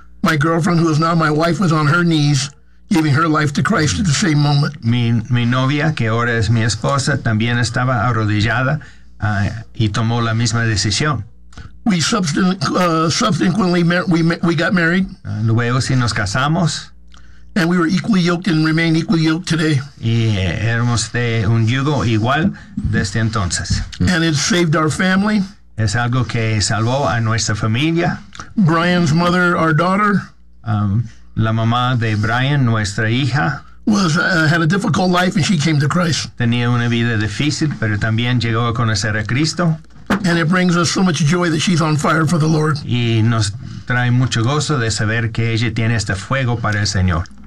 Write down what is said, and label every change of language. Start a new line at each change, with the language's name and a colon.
English: my girlfriend, who is now my wife, was on her knees giving her life to Christ at the same moment.
Spanish: Mi novia, que ahora es mi esposa, también estaba arrodillada y tomó la misma decisión.
English: We subsequently we got married.
Spanish: Luego sí nos casamos.
English: And we were equally yoked and remain equally yoked today.
Spanish: Y éramos de un yugo igual desde entonces.
English: And it saved our family.
Spanish: Es algo que salvó a nuestra familia.
English: Brian's mother, our daughter.
Spanish: La mamá de Brian, nuestra hija,
English: had a difficult life, and she came to Christ.
Spanish: Tenía una vida difícil, pero también llegó a conocer a Cristo.
English: And it brings us so much joy that she's on fire for the Lord.
Spanish: Y nos trae mucho gozo de saber que ella tiene este fuego para el Señor.